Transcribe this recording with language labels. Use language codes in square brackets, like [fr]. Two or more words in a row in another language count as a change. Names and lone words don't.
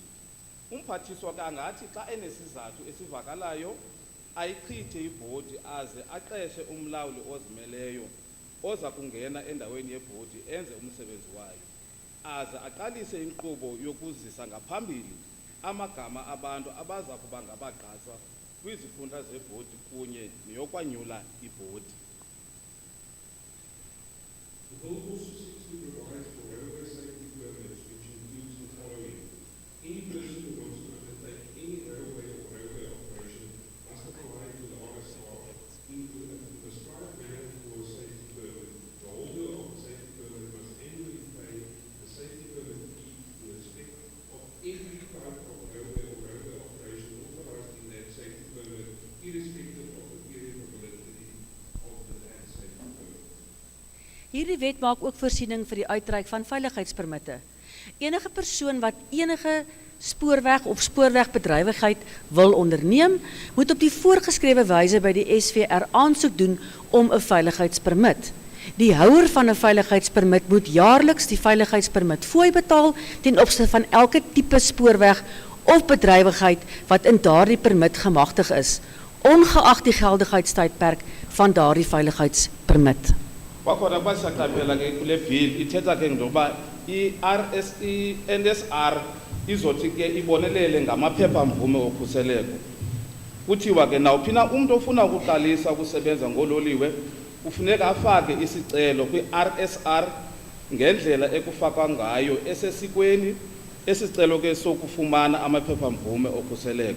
[xh] Umphathiswa ke angathi xa enesizathu esivakalayo ayichithe ibhodi aze aqeshe umlawuli ozimeleyo oza kungena endaweni yebhodi enze umsebenzi wayo, aze aqalise inkqubo yokuzisa ngaphambili amagama abantu abaza kuba ngabagqatswa kwizikhundla zebhodi kunye neyokwanyula ibhodi. [en] The bill also seeks to provide for railway safety permits, which includes the following. Any person who wants to undertake any railway or railway operation must apply to the RSR in the prescribed manner for a safety permit. The holder of the safety permit must annually pay the safety permit fee in respect of every type of railway or railway operation authorized in that safety permit, irrespective of the period of validity of the land safety permit. [af] Hierdie wet maak ook voorsiening vir die uitreik van veiligheidspermitte. Enige persoon wat enige spoorweg of spoorwegbedrywigheid wil onderneem, moet op die voorgeskrewe wyse by die SVR aansoek doen om 'n veiligheidspermit. Die houer van 'n veiligheidspermit moet jaarliks die veiligheidspermit fooi betaal ten opsigte van elke tipe spoorweg of bedrywigheid wat in daardie permit gemagtig is, ongeag die geldigheidstydperk van daardie veiligheidspermit. [xh] Kwakhona kwasaqaphela ke kule bill ithetha ke ngoba i-NSR izothi ke ibonelele ngamaphepha-mvume okhuseleko. Kuthiwa ke nawuphina umuntu ofuna ukuqalisa ukusebenza ngololiwe kufuneka afake isicelo kwi-RSR ngendlela ekufakwa ngayo esesikweni esicelo ke sokufumana amaphepha-mvume okhuseleko.